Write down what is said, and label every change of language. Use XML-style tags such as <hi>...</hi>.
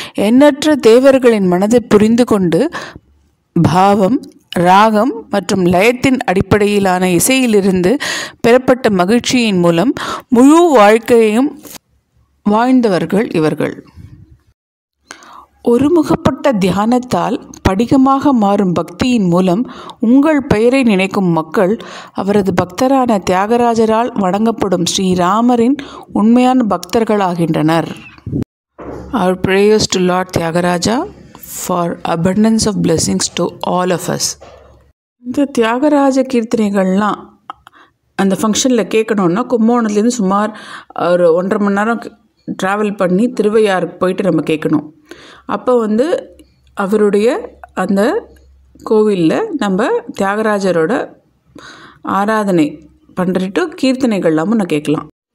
<ta>எண்ணற்ற தேவர்களின் மனதை புரிந்து கொண்டு பாவம், ராகம் மற்றும் லயத்தின் அடிப்படையிலான இசையிலிருந்து பெறப்பட்ட மகிழ்ச்சியின் மூலம் முழு வாழ்க்கையையும் வாழ்ந்தவர்கள் இவர்கள். ஒருமுகப்பட்ட தியானத்தால் படிகமாக மாறும் பக்தியின் மூலம் உங்கள் பெயரை நினைக்கும் மக்கள் அவரது பக்தரான தியாகராஜரால் வணங்கப்படும் ஸ்ரீராமரின் உண்மையான பக்தர்களாகின்றனர்.</ta> <en>Our prayers to Lord Tyagaraja for abundance of blessings to all of us.</en> <ta>இந்த தியாகராஜ கீர்த்தனைகள்லாம் அந்த ஃபங்க்ஷனில் கேட்கணுன்னா கும்பகோணத்துலேருந்து சுமார் ஒரு 1.5 மணி நேரம் ட்ராவல் பண்ணி திருவையாறுக்கு போயிட்டு நம்ம கேட்கணும். அப்போ அவருடைய அந்த கோவிலில் நம்ம தியாகராஜரோட ஆராதனை பண்ணுறட்டு கீர்த்தனைகள்லாமும் நான் கேட்கலாம்.</ta>